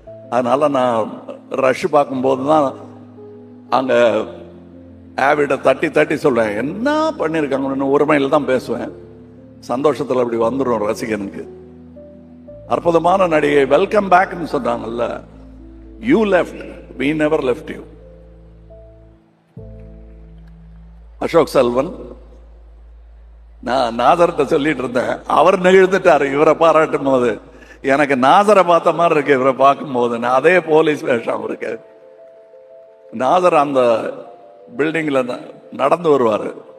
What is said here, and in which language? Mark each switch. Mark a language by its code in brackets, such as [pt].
[ta] அதனால நான் ரஷ் பார்க்கும்போது தான் அங்க ஆவிட தட்டி தட்டி சொல்லுவேன், என்ன பண்ணிருக்காங்க, ஒருமையில தான் பேசுவேன். சந்தோஷத்துல அப்படி வந்துடும் ரசிகனுக்கு. அற்புதமான நடிகை, வெல்கம் பேக்னு சொன்னாங்கல்ல. [en] You left, we never left you. [ta] Ashok Selvan, நான் நாசர்கிட்ட சொல்லிட்டு இருந்தேன், அவர் நெகிழ்ந்துட்டாரு இவரை பாராட்டும் போது. எனக்கு நாசரை பார்த்த மாதிரி இருக்கு இவரை பார்க்கும் போது. அதே போலீஸ் வேஷம் இருக்கு. நாசர் அந்த பில்டிங்ல நடந்து வருவாரு.